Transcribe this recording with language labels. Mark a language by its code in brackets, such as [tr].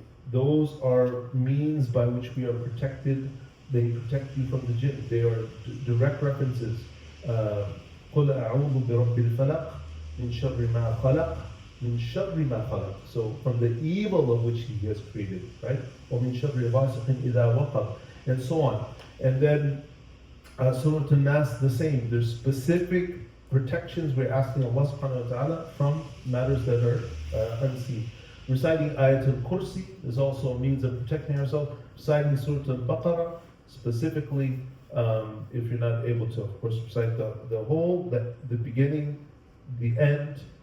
[en] Those are means by which we are protected. They protect you from the jinn. They are direct references. [ar] قُلْ أَعُوذُ بِرَبِّ الْفَلَقِ مِنْ شَرِّ مَا خَلَقَ مِنْ شَرِّ مَا خَلَقَ. [en] So from the evil of which He has created, right? [ar] وَمِنْ شَرِّ غَاسِقٍ إِذَا وَقَبَ, [en] and so on. And then Surah Al-Nas, the same. There's specific protections we're asking Allah subhanahu wa ta'ala from matters that are unseen. Reciting Ayatul Kursi is also a means of protecting ourselves. Reciting Surah Al-Baqarah, specifically, if you're not able to, of course, recite the whole, the beginning, the end.